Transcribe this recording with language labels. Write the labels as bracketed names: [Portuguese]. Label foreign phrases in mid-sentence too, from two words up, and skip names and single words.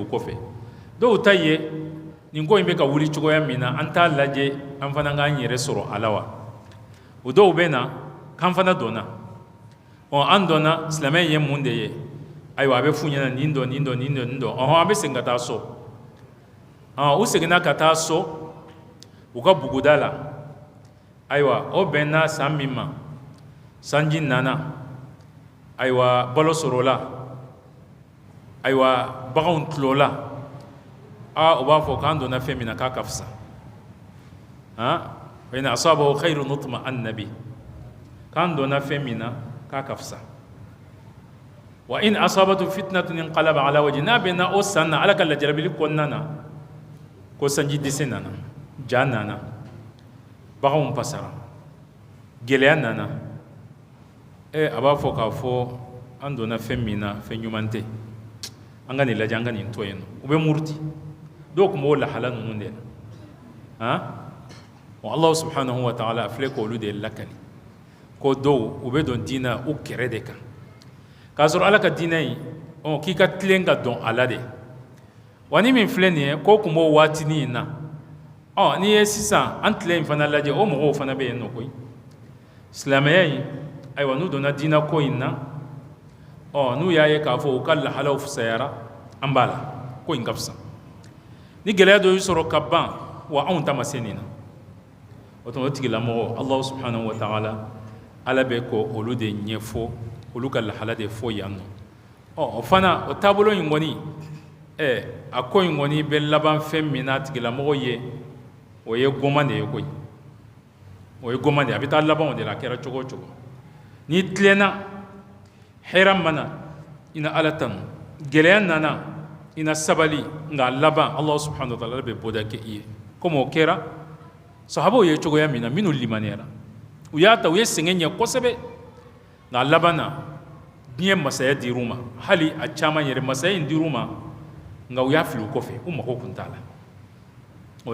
[Bambara] kɔfɛ dɔw ta ye nin ko in bɛ ka wuli cogoya min na an t'a lajɛ an fana k'an yɛrɛ sɔrɔ a la wa o dɔw bɛ na k'an fana dɔnna an dɔnna silamɛ ye mun de ye ayiwa a bɛ f'u ɲɛna nin dɔn nin dɔn nin dɔn nin dɔn an bɛ segin ka taa so u seginna ka taa so u ka buguda la ayiwa o bɛnna san min ma sanji nana ayiwa balo sɔrɔla ayiwa baganw tulola u b'a fɔ k'an donna fɛn min na k'a ka fisa [Arabic] وإن أصابه خير اطمأن به [Bambara] k'an donna fɛn min na k'a ka fisa [Arabic] وإن أصابته فتنة انقلب على وجهه [Bambara] n'a bɛnna o san na ala ka lajarabili kɔnɔna na ko sanji dɛsɛ nana ja nana baganw pasara gɛlɛya nana a b'a fɔ k'a fɔ an donna fɛn min na fɛn ɲuman tɛ an ka nin lajɛ an ka nin to yen nɔ u bɛ muruti dɔw tun b'o lahala ninnu de la wa [Arabic] الله سبحانه وتعالى [Bambara] a filɛ k'olu de lakali ko dɔw u bɛ don diinɛ u kɛrɛ de kan k'a sɔrɔ ala ka diinɛ in k'i ka tilen ka dɔn a la de wa ni min filɛ nin ye k'o tun b'o waatinin in na n'i ye sisan an tilen in fana lajɛ o mɔgɔw fana bɛ yen nɔ koyi silamɛya in ayiwa n'u donna diinɛ ko in na n'u y'a ye k'a fɔ u ka lahalaw fisayara an b'a la ko in ka fisa ni gɛlɛya dɔ y'i sɔrɔ ka ban wa anw ta ma se nin na o tuma o tigilamɔgɔ [Arabic] الله سبحانه وتعالى [Bambara] ala bɛ ko olu de ɲɛfɔ olu ka lahala de fɔ yan nɔ o fana o taabolo in kɔni a ko in kɔni bɛ laban fɛn min na tigilamɔgɔ ye o ye goma de ye koyi o ye goma de ye a bɛ taa laban o de la a kɛra cogo o cogo n'i tilenna hɛrɛ mana i na ala tanu gɛlɛya nana i na sabali nka laban [Arabic] الله سبحانه وتعالى [Bambara] bɛ bɔda kɛ i ye komi o kɛra sahabaw ye cogoya min na minnu limaniyara u y'a ta u ye sɛgɛn ɲɛ kosɛbɛ nka laban na diɲɛ masaya dir'u ma hali a caman yɛrɛ masaya in dir'u ma nka u y'a fili u kɔfɛ u mago tun t'a la o